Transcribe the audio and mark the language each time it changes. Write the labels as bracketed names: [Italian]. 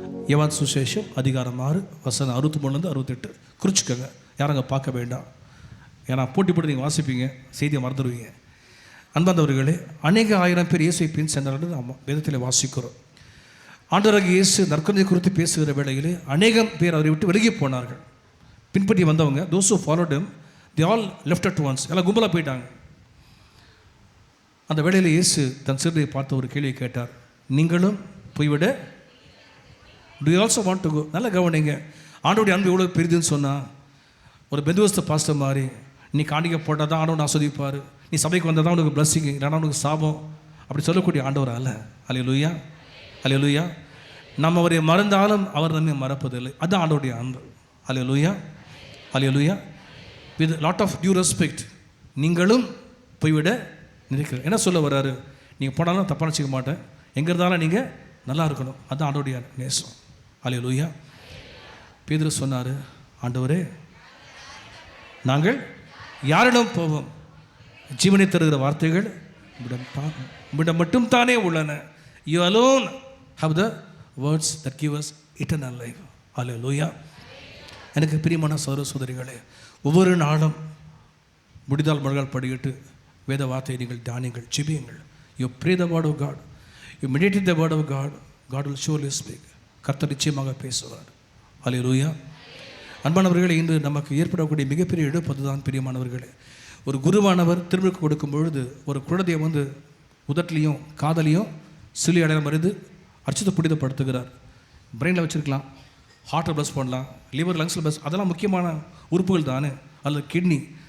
[Tamil] யோவான் சுவிசேஷம் அதிகாரம் 6 வசனம் 63-68 குறிச்சிக்கோங்க. யாரங்க பார்க்க வேண்டாம், ஏன்னா போட்டி போட்டு நீங்கள் வாசிப்பீங்க, செய்தியை மறந்துடுவீங்க. அன்பார்ந்தவர்களே, அநேக ஆயிரம் பேர் இயேசுவை பின் சென்றார்கள் நாம் வேதத்தில் வாசிக்கிறோம். ஆண்டவராகிய இயேசு நற்கருணை குறித்து பேசுகிற வேளையிலே அநேகம் பேர் அவரை விட்டு விலகி போனார்கள். பின்பற்றி வந்தவங்க, [English] those who followed him, they all left at once. [Tamil] எல்லாம் கும்பலாக போயிட்டாங்க. அந்த வேளையில் இயேசு தன் சிறுதை பார்த்து ஒரு கேள்வியை கேட்டார், நீங்களும் போய்விட [English] do you also want to go? [Tamil] நல்ல கவனிங்க. ஆண்டவருடைய அன்பு எவ்வளோ பெரிதுன்னு சொன்னால், ஒரு பெந்தோஸ்த பாஸ்டர் மாதிரி நீ காணிக்க போட்டால் தான் ஆண்டவன் ஆஸ்வதிப்பார், நீ சபைக்கு வந்தால் தான் உனக்கு பிளஸ்ஸிங், இல்லைனா உனக்கு சாபம், அப்படி சொல்லக்கூடிய ஆண்டவர் அல்ல. அல்லேலூயா, அல்லேலூயா. நம்ம அவரை மறந்தாலும் அவர் நம்மை மறப்பதில்லை. அதுதான் ஆண்டவருடைய அன்பு. அல்லேலூயா, அல்லேலூயா. [English] with lot of due respect, [Tamil] நீங்களும் போய்விட நினைக்கிறேன். என்ன சொல்ல வர்றாரு? நீங்கள் போனாலும் தப்பாக நினச்சிக்க மாட்டேன், எங்கே இருந்தாலும் நீங்கள் நல்லா இருக்கணும். அதுதான் ஆண்டவருடைய நேசம். அல்லேலூயா. பேதுரு சொன்னார், ஆண்டவரே நாங்கள் யாரிடம் போவோம்? ஜீவனை தருகிற வார்த்தைகள் உம்மிடம் மட்டும் தானே உள்ளன. [English] You alone have the words that give us eternal life. [Tamil] அல்லேலூயா. எனக்கு பிரியமான சகோதரிகளே, ஒவ்வொரு நாளும் முடிந்தால் மறுகால் படிக்கிட்டு வேத வார்த்தையை நீங்கள் தியானிங்கள், ஜெபியுங்கள். [English] You pray the word of God, you meditate the word of God, God will surely speak. [Tamil] கர்த்தர் நிச்சயமாக பேசுவார். அல்லேலூயா. அன்பானவர்களே, இன்று நமக்கு ஏற்படக்கூடிய மிகப்பெரிய இழப்பு அதுதான். பிரியமானவர்களே, ஒரு குருவானவர் திரும்ப கொடுக்கும் பொழுது ஒரு குழந்தையை வந்து உதட்டிலையும் காதலையும் சிலி அடையாளம் மருந்து அர்ச்சத்தை புனிதப்படுத்துகிறார். பிரெயினில் வச்சுருக்கலாம், ஹார்ட்டை ப்ளஸ் பண்ணலாம், லிவர் லங்ஸில் ப்ளஸ், அதெல்லாம் முக்கியமான உறுப்புகள் தானே, அல்லது கிட்னி.